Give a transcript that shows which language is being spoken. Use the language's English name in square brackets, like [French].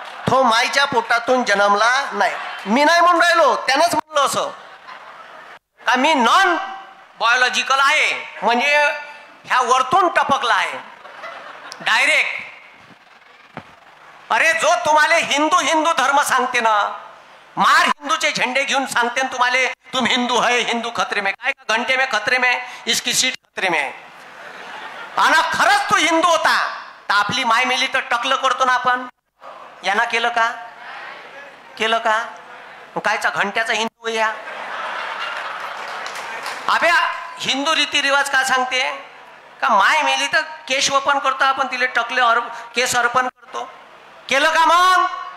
[Marathi] तो माईच्या पोटातून जन्मला नाही. मी नाही म्हणून राहिलो, त्यानंच म्हणलं असं का मी नॉन बायोलॉजिकल आहे, म्हणजे ह्या वरतून टपकला आहे डायरेक्ट. अरे जो तुम्हाला हिंदू धर्म सांगते ना, मार हिंदूचे झेंडे घेऊन सांगते ना तुम्हाला, [Hindi] तुम हिंदू है, हिंदू खतरे में. [Marathi] काय का [Hindi] घंटे में खतरे में, इसकी सीट खतरे में. [Marathi] आणि खरंच तू हिंदू होता तर आपली माय मेली तर टकलं करतो ना आपण. यांना केलं का? केलं का? कायचा घंट्याचा हिंदू या. अबे हिंदू रीतिरिवाज का सांगते का माय मेली तर केश वपन करतो आपण, तिला टकले केस अर्पण करतो. केलं का मग?